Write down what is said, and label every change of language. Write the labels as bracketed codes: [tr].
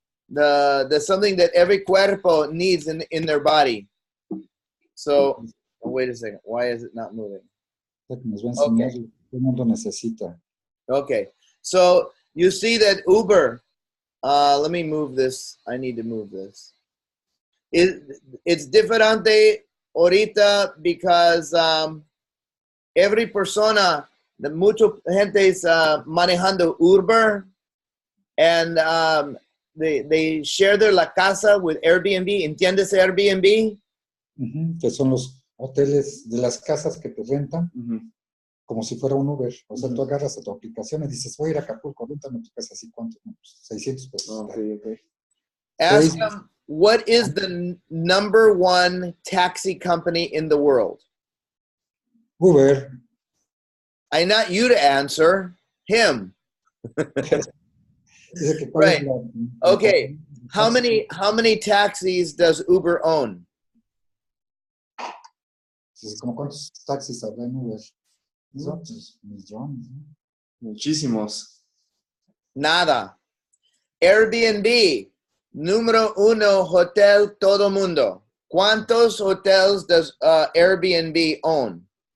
[en] The something that every [es] cuerpo [en] needs in their body. So, oh, wait a second. Why is it not moving? [es] Nos va a enseñar lo que todo el mundo necesita. [en] Okay. So you see that Uber, let me move this. I need to move this. It's [es] diferente ahorita [en] because every [es] persona, mucha gente es manejando Uber, [en] and they share [es] la casa [en] with Airbnb. [es] ¿Entiendes Airbnb? Que son los hoteles de las casas que te rentan, como si fuera un Uber. O sea, tú agarras a tu aplicación y dices, voy a ir a Acapulco, réntame tu casa, así, ¿cuánto? No, pues, 600 pesos. [en] Okay. Ask them, what is the number one taxi company in the world? Uber. I not you to answer, him. Right. Okay. How many taxis does Uber own? [es] ¿Como cuántos taxis habrá en Uber? Son millones. Muchísimos. Nada. Airbnb, número uno hotel todo mundo. ¿Cuántos [en] hotels does Airbnb own?